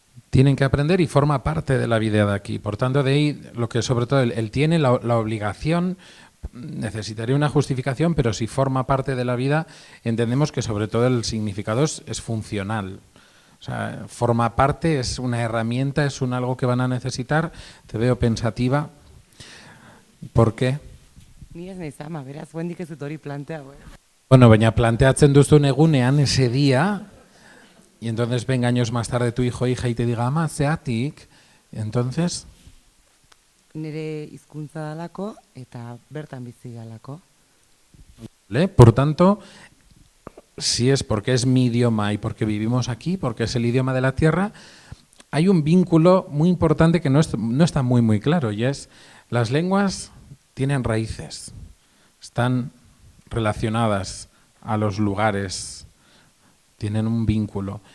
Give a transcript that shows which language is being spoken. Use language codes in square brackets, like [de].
[es] Tienen que aprender y forma parte de la vida de aquí. Por tanto, de ahí lo que sobre todo él tiene la obligación, necesitaría una justificación, pero si forma parte de la vida, entendemos que sobre todo el significado es funcional. O sea, forma parte, es una herramienta, es algo que van a necesitar. Te veo pensativa. ¿Por qué? [eu] Ni ez naiz ama, beraz, guendik ez dut hori plantea. [es] Bueno, [eu] baina planteatzen duzun egunean, [es] ese día, y entonces venga años más tarde tu hijo o hija y te diga, [eu] ama, zeatik, [es] entonces... [eu] Nire hizkuntza dalako eta bertan bizi galako. [es] Por tanto, si es porque es mi idioma y porque vivimos aquí, porque es el idioma de la tierra, hay un vínculo muy importante que no está muy claro, y es las lenguas tienen raíces, están relacionadas a los lugares, tienen un vínculo.